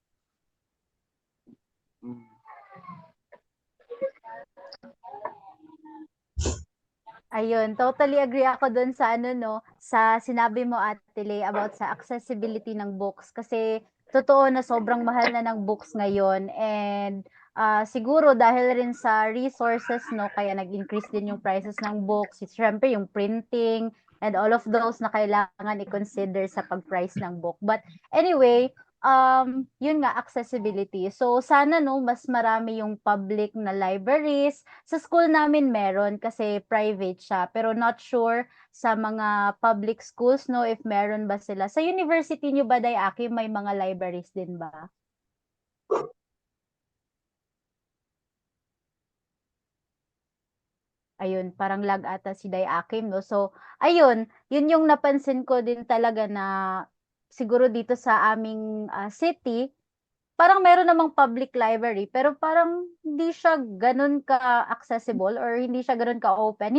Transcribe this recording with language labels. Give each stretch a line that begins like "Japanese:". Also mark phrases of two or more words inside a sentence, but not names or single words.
Filipino: Ayun,
English: totally agree
Filipino: ako dun sa no, sa sinabi mo Ate Lay about sa accessibility ng books kasi totoo na sobrang mahal na ng books ngayon and siguro dahil rin sa resources no kaya nag-increase din yung prices ng books. Siyempre yung
English: printing and all of those
Filipino: na kailangan i-consider sa pag-price ng book.
English: But anyway,
Filipino: yun nga accessibility. So sana no mas marami yung public na libraries. Sa school namin meron kasi private siya, pero
English: not sure
Filipino: sa mga
English: public schools
Filipino: no if meron ba sila. Sa university niyo ba Dayaki may mga libraries din ba? Ayun, parang lag ata si Dayakim, no? So, ayun, yun yung napansin ko din talaga na siguro dito sa aming city, parang meron namang
English: public library,
Filipino: pero parang hindi siya ganun ka-accessible or hindi siya ganun ka-open.